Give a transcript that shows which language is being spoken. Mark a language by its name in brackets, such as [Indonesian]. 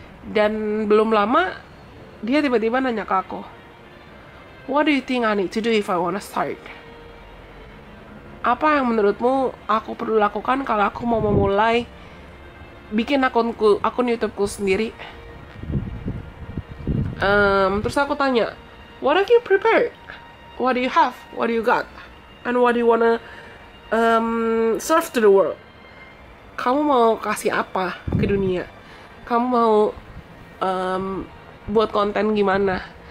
[Indonesian] Dan belum lama dia tiba-tiba nanya ke aku, [English] "What do you think I need to do if I wanna start?" [Indonesian] Apa yang menurutmu aku perlu lakukan kalau aku mau memulai bikin akun YouTubeku sendiri? Terus aku tanya, [English] what have you prepared? What do you have? What do you got? And what do you wanna serve to the world? [Indonesian] Kamu mau kasih apa ke dunia? Kamu mau buat konten gimana?